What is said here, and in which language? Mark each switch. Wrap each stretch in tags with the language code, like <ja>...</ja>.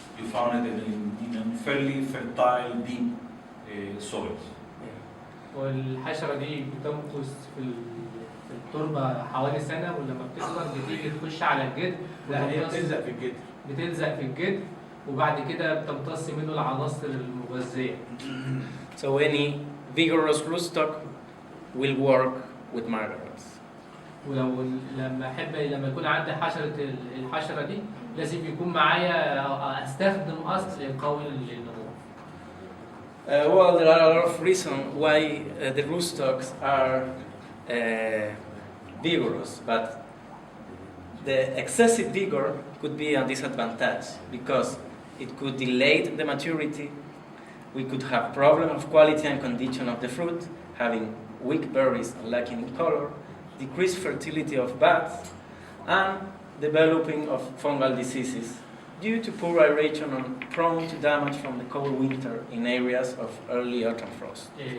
<en>You found it in fairly fertile, deep soils.</en> <ar>والحشرة دي بتمكث في التربة حوالي سنة، ولما بتكبر بتيجي تخش على الجذر. لا هي بتلزق في الجذر. بتلزق في الجذر وبعد كده بتمتص منه العناصر المغذية.</ar> <en>So any vigorous rootstock will work with margarots.</en> <ar>ولو لما يكون عندي الحشرة دي لازم يكون معايا استخدم اصل قوي للنمو.</ar> <en>Well, there are a lot of reasons why the rootstocks are vigorous, but the excessive vigor could be a disadvantage because it could delay the maturity. We could have problem of quality and condition of the fruit, having weak berries and lacking in color, decreased fertility of buds, and developing of fungal diseases due to poor aeration and prone to damage from the cold winter in areas of early autumn frost.</en>